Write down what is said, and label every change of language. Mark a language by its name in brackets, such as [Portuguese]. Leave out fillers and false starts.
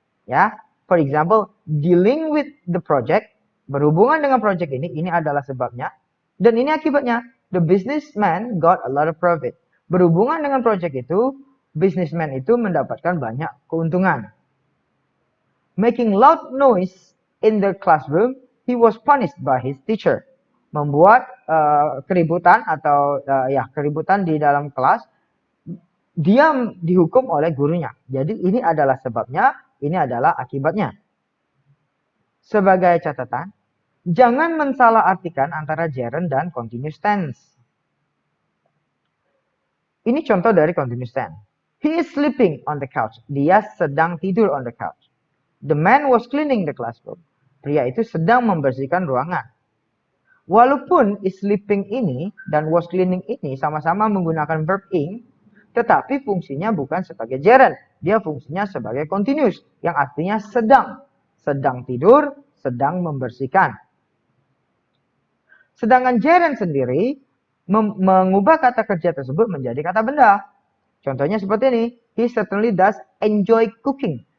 [Indonesian] Ya, [English] for example, dealing with the project, [Indonesian] berhubungan dengan project ini adalah sebabnya, dan ini akibatnya. [English] The businessman got a lot of profit. [Indonesian] Berhubungan dengan project itu, businessman itu mendapatkan banyak keuntungan. [English] Making loud noise in the classroom, he was punished by his teacher. [Indonesian] membuat keributan atau keributan di dalam kelas, dia dihukum oleh gurunya. Jadi ini adalah sebabnya, ini adalah akibatnya. Sebagai catatan, jangan mensalahartikan antara gerund dan continuous tense. Ini contoh dari continuous tense. [English] He is sleeping on the couch. [Indonesian] Dia sedang tidur [English] on the couch. The man was cleaning the classroom. [Indonesian] Pria itu sedang membersihkan ruangan. Walaupun is sleeping ini dan was cleaning ini sama-sama menggunakan verb ing, tetapi fungsinya bukan sebagai gerund. Dia fungsinya sebagai continuous, yang artinya sedang. Sedang tidur, sedang membersihkan. Sedangkan gerund sendiri mengubah kata kerja tersebut menjadi kata benda. Contohnya seperti ini. [English] He certainly does enjoy cooking.